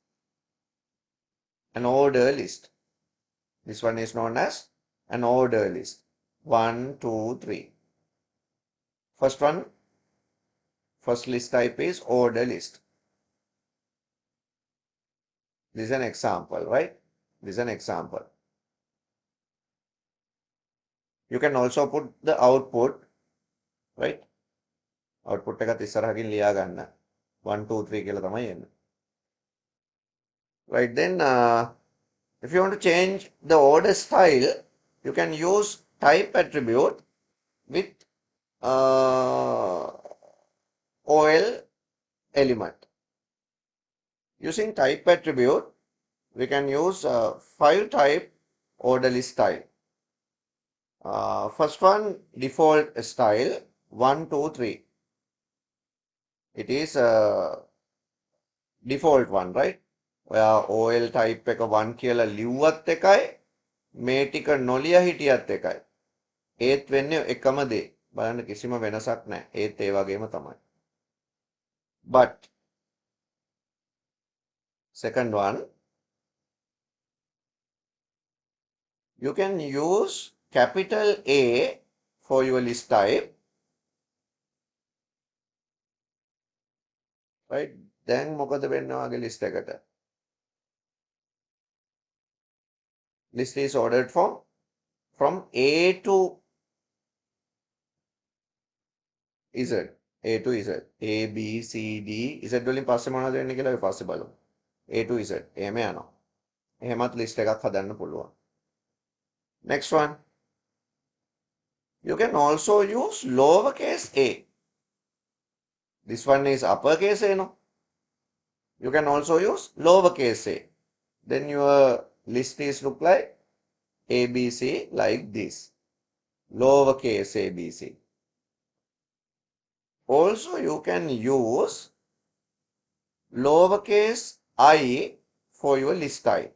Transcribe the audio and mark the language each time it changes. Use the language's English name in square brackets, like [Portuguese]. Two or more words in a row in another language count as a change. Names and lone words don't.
[English] an order list this one is known as an order list 1 2 3 first list type is order list this is an example right this is an example you can also put the output right output [Sinhala] එකත් ඉස්සරහකින් ලියා ගන්න 1 2 3 කියලා තමයි එන්නේ [English] right then if you want to change the order style you can use type attribute with OL element using type attribute we can use 5 type order list style first one default style 1 2 3 it is default one right [Sinhala] ඔයා [English] OL type [Sinhala] එක 1 කියලා ලිව්වත් එකයි මේ ටික නොලිය හිටියත් එකයි ඒත් වෙන්නේ එකම දේ බලන්න කිසිම වෙනසක් නැහැ ඒත් ඒ වගේම තමයි [English] but second one you can use capital A for your list type right then [Sinhala] මොකද වෙන්නේ ඔයාගේ [English] list එකට list is ordered from A to Z A to Z A B C [Sinhala] D Z වලින් පස්සේ මොනවද වෙන්නේ කියලා අපි පස්සේ බලමු [English] A to Z [Sinhala] එහෙම යනවා එහෙමත් list එකක් හදන්න පුළුවන් [English] next one you can also use lowercase a this one is uppercase a no you can also use lowercase a then your list is look like ABC like this lowercase ABC also you can use lowercase I for your list type.